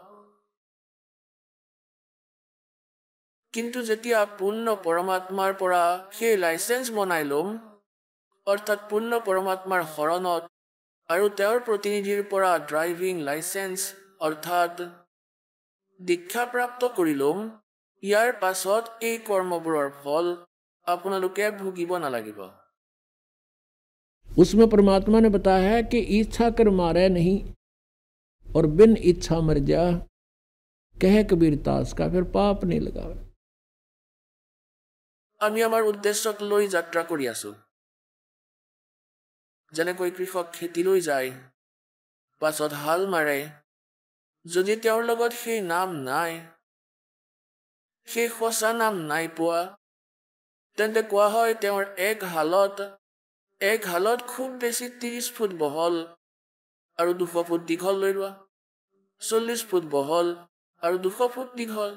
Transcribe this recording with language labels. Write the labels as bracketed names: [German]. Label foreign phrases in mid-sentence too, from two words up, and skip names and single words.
[Assamese] কিন্তু যেতিয়া পূৰ্ণ পৰমাত্মাৰ পৰা সেই লাইচেঞ্চ বনাই ল'ম, অৰ্থাৎ পূৰ্ণ পৰমাত্মাৰ শৰণত আৰু তেওঁৰ প্ৰতিনিধিৰ পৰা [English] driving licence [Assamese] অৰ্থাৎ দীক্ষা প্ৰাপ্ত কৰি ল'ম, ইয়াৰ পাছত এই কৰ্মবোৰৰ ফল আপোনালোকে ভুগিব নালাগিব। [Hindi] उसमें परमात्मा ने बताया है कि इच्छा कर मारे नहीं और बिन इच्छा मर जा, कह कबीर दास का फिर पाप नहीं लगा। [Assamese] আমি আমাৰ উদ্দেশ্যক লৈ যাত্ৰা কৰি আছো। যেনেকৈ কৃষক খেতিলৈ যায়, পাছত হাল মাৰে, যদি তেওঁৰ লগত সেই নাম নাই, সেই সঁচা নাম নাই পোৱা, তেন্তে কোৱা হয় তেওঁৰ এক হালত খুব বেছি 30 ফুট বহল আৰু 200 ফুট দীঘল লৈ লোৱা, 40 ফুট বহল আৰু 200 ফুট দীঘল।